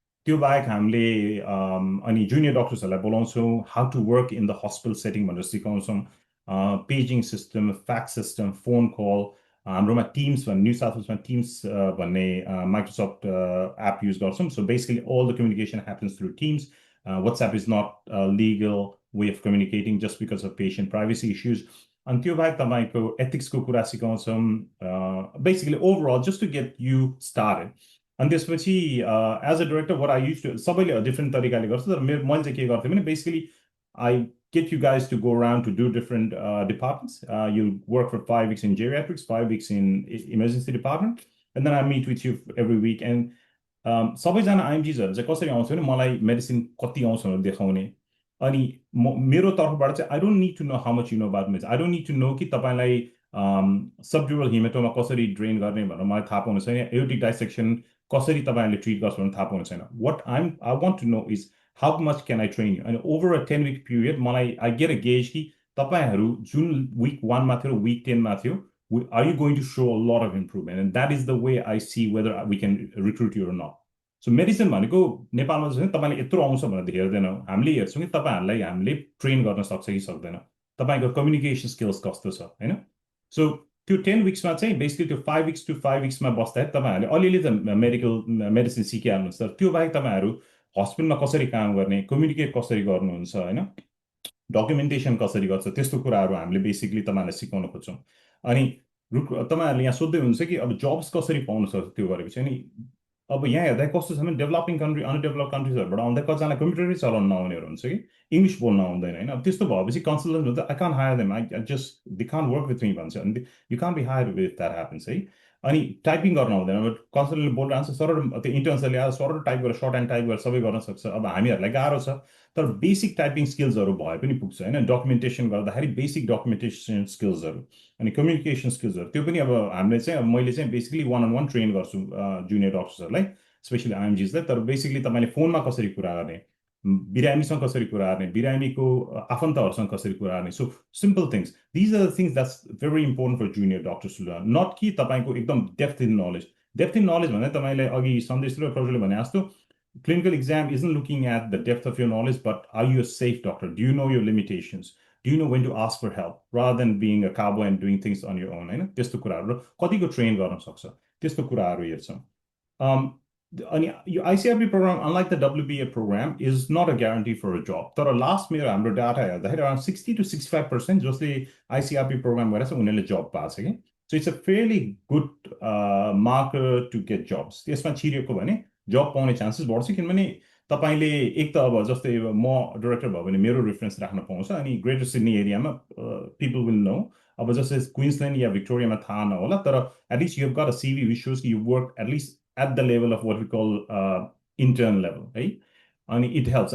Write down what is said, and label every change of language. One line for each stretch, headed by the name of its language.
Nepali: त्यो बाहेक हामीले अनि junior डक्टर्सहरुलाई बोलाउँछौं,
English: how to work in the hospital setting
Nepali: भनेर सिकाउँछौं, पेजिङ system, fax system, phone call, हाम्रोमा टिम्स भन्ने, न्यू साउथ वेल्समा टिम्स भन्ने माइक्रोसफ्ट एप युज गर्छौं.
English: So basically all the communication happens through Teams. WhatsApp is not a legal way of communicating just because of patient privacy issues.
Nepali: अनि त्यो बाहेक तपाईको एथिक्सको कुरा सिकाउँछौं,
English: basically overall just to get you started. अनि त्यसपछि as a director what I used to,
Nepali: सबैले different तरिकाले गर्छ, तर मैले चाहिँ के गर्थेँ भने
English: basically I get you guys to go around to do different departments. You'll work for 5 weeks in geriatrics, 5 weeks in emergency department, and then I meet with you every week.
Nepali: And सबैजना IMGsहरु चाहिँ कसरी आउँछ भने मलाई medicine कति आउँछ भनेर देखाउने. अनि मेरो तर्फबाट चाहिँ
English: I don't need to know how much you know about medicine. I don't need to know
Nepali: कि तपाईलाई subdural hematoma कसरी ड्रेन गर्ने भनेर मलाई थाहा पाउनु छैन, aortic dissection कसरी तपाईहरुले ट्रिट गर्छ भनेर थाहा पाउनु छैन.
English: What I want to know is how much can I train you? And over a 10-week period, I get a gauge
Nepali: कि तपाईहरु जुन
English: week 1
Nepali: मा थियो,
English: week 10 मा थियो, are you going to show a lot of improvement? And that is the way I see whether we can recruit you or not.
Nepali: So medicine भनेको नेपालमा चाहिँ तपाईले यत्रो आउँछ भनेर हेर्दैनौ, हामीले हेर्छौं कि तपाईहरुलाई हामीले ट्रेन गर्न सक्छ कि सक्दैन, तपाईको कम्युनिकेसन स्किल्स कस्तो छ, हैन? So त्यो 10 weeks मा चाहिँ बेसिकली त्यो 5 weeks to 5 weeks मा बस्दा तपाईहरुले अलिअलि त मेडिसिन सिकिहाल्नुहुन्छ, तर त्यो बाहेक तपाईहरु हस्पिटलमा कसरी काम गर्ने, कम्युनिकेट कसरी गर्नुहुन्छ, हैन, डकुमेन्टेसन कसरी गर्छ, त्यस्तो कुराहरु हामीले बेसिकली तपाईहरुलाई सिकाउन खोज्छौं. अनि तपाईहरुले यहाँ सोध्दै हुन्छ कि अब जब्स कसरी पाउन सक्छ त्यो गरेपछि. अनि अब यहाँ हेर्दा कस्तो छ भने डेभलपिङ कन्ट्री, अनडेभलप्ड कन्ट्रीजहरुबाट आउँदा कतिजना कम्प्युटरै चलाउन नआउनेहरु हुन्छ कि, इंग्लिश बोल्न आउँदैन, हैन. अब त्यस्तो भएपछि कन्सल्टेन्ट हुन्छ,
English: I can't hire them, I just they can't work with me
Nepali: भन्छ.
English: अनि you can't be hired if that happens, है.
Nepali: अनि टाइपिङ गर्न आउँदैन, अब कन्सल्टेन्टले बोलिरहन्छ, सरल त्यो इन्टर्न्सले आएर सरल टाइप गरेर सर्ट एन्ड टाइप गरेर सबै गर्न सक्छ. अब हामीहरुलाई गाह्रो छ, तर बेसिक टाइपिङ स्किल्सहरु भए पनि पुग्छ, हैन. डकुमेन्टेसन गर्दाखेरि बेसिक डकुमेन्टेसन स्किल्सहरु अनि कम्युनिकेसन स्किल्सहरु, त्यो पनि अब हामीले चाहिँ मैले चाहिँ बेसिकली 1-on-1 ट्रेन गर्छु जुनियर डक्टर्सहरुलाई, स्पेशली IMGsलाई.
English: तर बेसिकली
Nepali: तपाईले फोनमा कसरी कुरा गर्ने, बिरामीसँग कसरी कुरा गर्ने, बिरामीको आफन्तहरूसँग कसरी कुरा गर्ने.
English: So simple things, these are the things that's very important for junior doctors to learn. Not
Nepali: कि तपाईँको एकदम
English: Depth in knowledge.
Nepali: Depth in knowledge भन्दा तपाईँले अघि सन्देश र प्रज्वलले भने जस्तो
English: clinical exam isn't looking at the depth of your knowledge, but are you a safe doctor? Do you know your limitations? Do you know when to ask for help rather than being a cowboy and doing things on your own?
Nepali: हैन त्यस्तो कुराहरू कतिको train गर्न सक्छ त्यस्तो कुराहरू हेर्छौँ. अनि यो
English: ICRP program, unlike the WBA program, is not a guarantee for a job.
Nepali: तर लास्ट मेरो हाम्रो डाटा हेर्दाखेरि
English: around 60 to 65%
Nepali: जसले ICRP program गरेछ उनीहरूले जब पाएको छ कि.
English: So it's a fairly good marker to get jobs.
Nepali: त्यसमा छिरेको भने जब पाउने चान्सेस बढ्छ किनभने तपाईँले एक त अब जस्तै म डाइरेक्टर भयो भने मेरो रेफरेन्स राख्न पाउँछ अनि ग्रेटर सिडनी एरियामा
English: People will know.
Nepali: अब जस्तै क्विन्सल्यान्ड या भिक्टोरियामा थाहा नहोला तर
English: At least you have got a CV which shows you work at least at the level of what we call intern level है. अनि it helps.